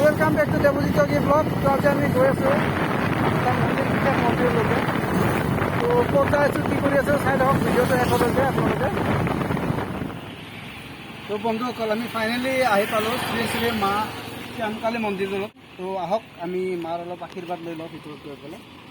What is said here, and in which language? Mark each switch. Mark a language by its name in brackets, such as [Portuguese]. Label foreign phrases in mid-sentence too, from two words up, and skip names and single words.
[English] welcome back to [Hindi] देवजीत की ब्लॉग। तो आज [Assamese] আমি গৈ আছো মন্দিৰলৈকে। তো ক'ত আছো কি কৰি আছো চাই থাকক ভিডিঅ'টো শেষলৈকে আপোনালোকে। তো বন্ধুসকল আমি ফাইনেলি আহি পালোঁ শ্ৰী শ্ৰী মা শ্যামকালী মন্দিৰটোত। তো আহক আমি মাৰ অলপ আশীৰ্বাদ লৈ লওঁ ভিতৰত গৈ পেলাই।